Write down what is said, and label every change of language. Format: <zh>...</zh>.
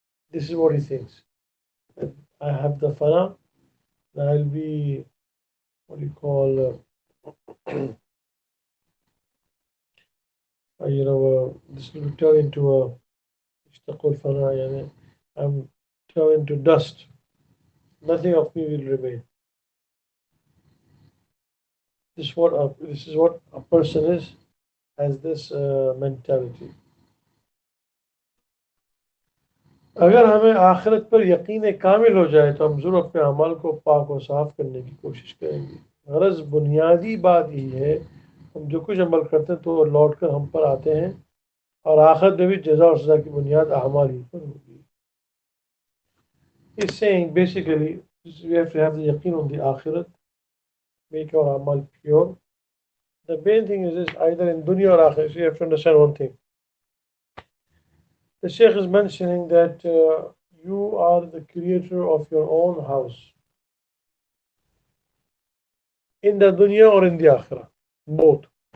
<en>This is what he thinks. That I have the fana, and I'll be what do you call this will turn into a اشتقوا fana, يعني I'm turned into dust. Nothing of me will remain. This is what a person has this mentality.</en> <hi>अगर हमें आखिरत पर यकीन कामिल हो जाए तो हम ज़रूर अपने अमल को पाक और साफ करने की कोशिश करेंगे। गरज बुनियादी बात यही है, हम जो कुछ अमल करते हैं तो लौट कर हम पर आते हैं, और आखिरत में भी जज़ा और सज़ा की बुनियाद अमाल ही पर होगी।</hi> <en>He's saying basically we have to have the yaqeen on the akhirat, make our amal pure. The main thing is this, either in dunya or akhirah. So you have to understand one thing. The Sheikh is mentioning that you are the creator of your own house, in the dunya or in the akhirah, both.</en>